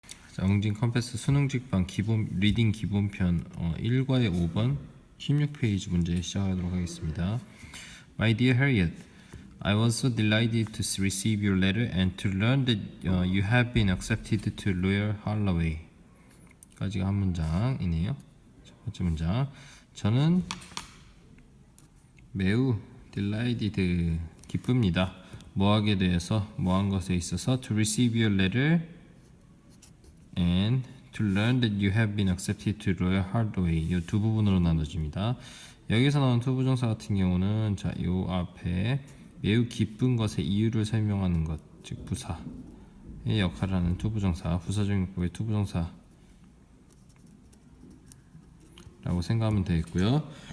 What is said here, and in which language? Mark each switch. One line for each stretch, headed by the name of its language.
Korean: 자, 웅진 컴패스 수능직방 기본 리딩 기본편 1과의 5번 16페이지 문제 시작하도록 하겠습니다.
English: My dear Harriet, I was so delighted to receive your letter and to learn that you have been accepted to Royal Holloway.
Korean: 까지가 한 문장이네요. 첫 번째 문장. 저는 매우 delighted 기쁩니다. 뭐하게 대해서 뭐한 것에 있어서
English: to receive your letter and to learn that you have been accepted to Royal Holloway.
Korean: 이 두 부분으로 나눠집니다. 여기서 나온 투부정사 같은 경우는 자, 요 앞에 매우 기쁜 것의 이유를 설명하는 것, 즉 부사의 역할을 하는 투부정사, 부사적용법의 투부정사라고 생각하면 되겠고요.